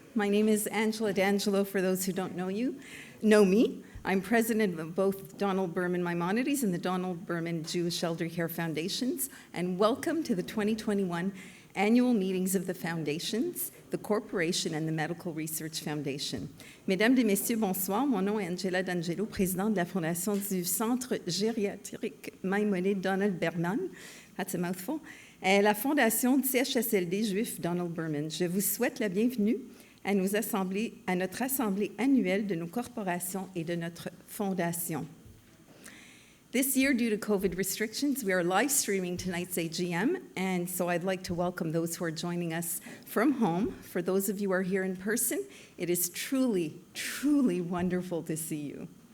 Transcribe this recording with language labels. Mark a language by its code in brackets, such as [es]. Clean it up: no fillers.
[en] My name is Angela Dangelo, for those who don't know me. I'm president of both Donald Berman Maimonides and the Donald Berman Jewish Elder Care Foundations, and welcome to the 2021 annual meetings of the foundations, the corporation, and the Medical Research Foundation. [fr] Mesdames et messieurs, bonsoir. Mon nom est Angela Dangelo, présidente de la fondation du Centre gériatrique Maimonides Donald Berman. [en] That's a mouthful. [fr] Et la fondation du CHSLD juif Donald Berman. Je vous souhaite la bienvenue à notre assemblée annuelle de nos corporations et de notre fondation. [en] This year, due to COVID restrictions, we are live streaming tonight's AGM, and so I'd like to welcome those who are joining us from home. For those of you who are here in person, it is truly, truly wonderful to see you.